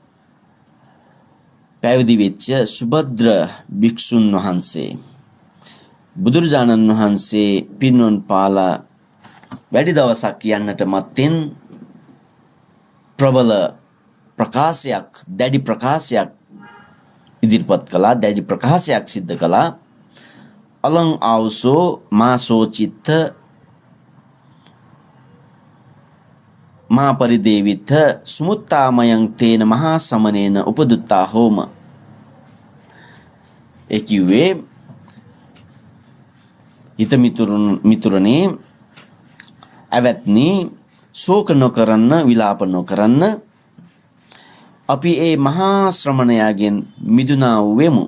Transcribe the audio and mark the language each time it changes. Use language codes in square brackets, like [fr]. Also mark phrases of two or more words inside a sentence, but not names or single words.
[si] පැවිදි වෙච්ච සුභද්‍ර භික්ෂුන් වහන්සේ බුදුරජාණන් වහන්සේ පිරිනිවන් පාලා වැඩි දවසක් යන්නට මත්තෙන් ප්‍රබල ප්‍රකාශයක්, දැඩි ප්‍රකාශයක් ඉදිරිපත් කළා, දැඩි ප්‍රකාශයක් සිද්ධ කළා. [pi] අලං ආවසෝ මාසෝ චිත්ත මා පරිදේවිත සුමුත්තාමයන් තේන මහා සමනේන උපදුත්තා හෝම. [si] ඒ කිව්වේ හිත මිතුරනේ, ඇවැත්නි, ශෝක නොකරන්න, විලාප නොකරන්න. අපි ඒ මහා ශ්‍රමණයාගෙන් මිදුණා වූ වෙමු.